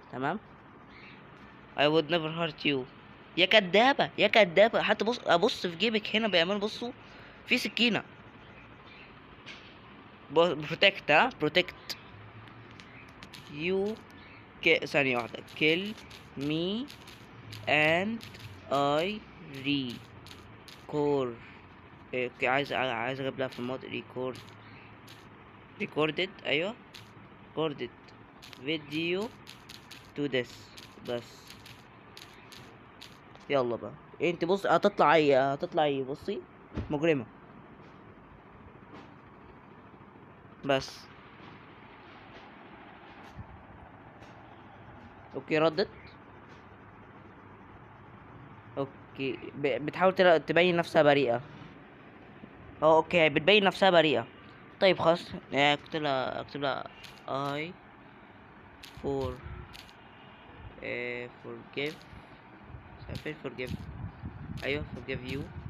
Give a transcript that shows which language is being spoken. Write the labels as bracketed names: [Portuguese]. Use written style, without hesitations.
[English] تمام I would never hurt you. [Arabic] يا كدابة حتى بص، ابص في جيبك هنا بيعملوا، بصوا في سكينة. [English] Protect protect you. ثانية واحدة. kill me and I record. عايز اجيب لها في المود recorded. [Arabic] ايوه [English] recorded video to this بس. [Arabic] يلا بقى انت بص، هتطلع ايه بصي مجرمة بس. اوكي ردت. اوكي بتحاول تبين نفسها بريئة. اوكي بتبين نفسها بريئة. طيب خلاص اكتب لها [English] I for forgive [Arabic] فين forgive؟ ايوه [English] forgive you.